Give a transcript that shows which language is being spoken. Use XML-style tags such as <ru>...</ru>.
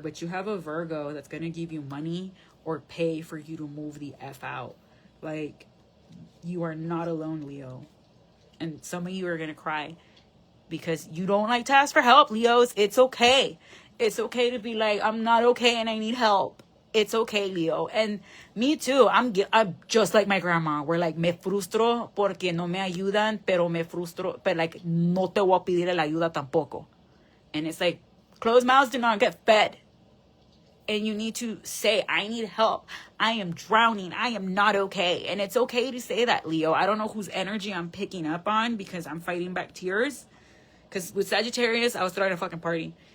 <en>But you have a Virgo that's going to give you money or pay for you to move the F out. Like, you are not alone, Leo. And some of you are going to cry because you don't like to ask for help, Leos. It's okay. It's okay to be like, I'm not okay and I need help. It's okay, Leo. And me too. I'm just like my grandma. We're like,</en> <es>me frustro porque no me ayudan, pero me frustro,</es> <en>but like,</en> <es>no te voy a pedir la ayuda tampoco.</es> <en>And it's like, closed mouths do not get fed. And you need to say, I need help. I am drowning. I am not okay. And it's okay to say that, Leo. I don't know whose energy I'm picking up on because I'm fighting back tears. Because with Sagittarius, I was throwing a fucking party.</en>